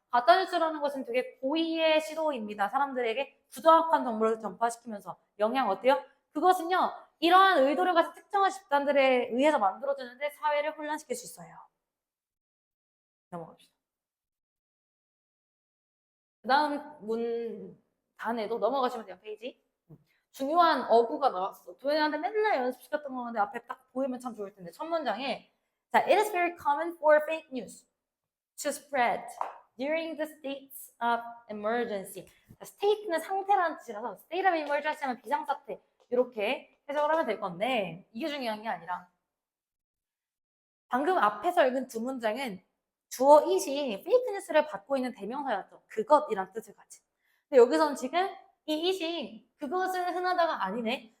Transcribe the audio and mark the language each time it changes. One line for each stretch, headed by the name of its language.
Korean: 가짜뉴스라는 것은 되게 고의의 시도입니다. 사람들에게 부정확한 정보를 전파시키면서 영향 어때요? 그것은요. 이러한 의도를 가진 특정한 집단들에 의해서 만들어지는데 사회를 혼란시킬 수 있어요. 넘어갑시다. 그 다음 단에도 넘어가시면 돼요. 페이지. 중요한 어구가 나왔어. 도현이한테 맨날 연습시켰던 건데 앞에 딱 보이면 참 좋을 텐데 첫 문장에 자,
English: it is very common for fake news to spread during the states of emergency.
Korean: 자, state는 상태라는 뜻이라서 state of emergency 하면 비상사태 이렇게 해석을 하면 될 건데 이게 중요한 게 아니라 방금 앞에서 읽은 두 문장은 주어 it이 페이크 뉴스를 받고 있는 대명사였죠. 그것이란 뜻을 가진. 근데 여기서는 지금 이 it이 그것은 흔하다가 아니네.